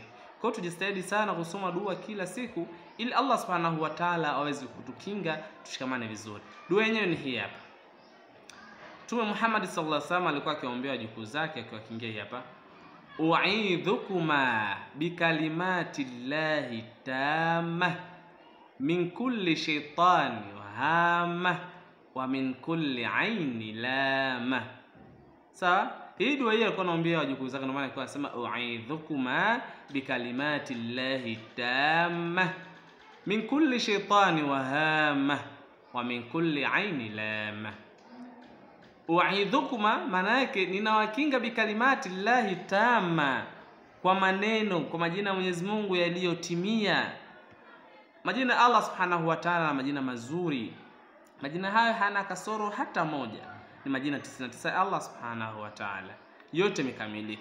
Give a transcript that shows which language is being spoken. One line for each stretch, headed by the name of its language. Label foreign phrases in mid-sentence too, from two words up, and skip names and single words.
Swahili: Kwa hiyo tujistahidi sana kusoma dua kila siku ili Allah
Arabic: سبحانه وتعالى
Swahili: aweze kutukinga, tushikamane vizuri. Dua yenyewe ni hii hapa. Mtume Muhammad
Arabic: صلى الله عليه وسلم
Swahili: alikuwa akiombea wajukuu zake akiwakingia hapa:
Arabic: أعيذكما بكلمات الله التامة من كل شيطان وهامة ومن كل عين لامة.
Swahili: Sawa? Hii dua hii alikuwa anaombea wajukuu zake, ndio maana alikuwa anasema
Arabic: أعيذكما بكلمات الله التامة من كل شيطان وهامة ومن كل عين لامة.
Swahili: U'idhukuma maana yake ninawakinga
Arabic: بكلمات الله التامة,
Swahili: kwa maneno, kwa majina ya Mwenyezi Mungu yaliyotimia. Majina ya Allah
Arabic: سبحانه وتعالى
Swahili: na majina mazuri. Majina hayo hana kasoro hata moja. Ni majina 99 ya Allah
Arabic: سبحانه وتعالى,
Swahili: yote yamekamilika.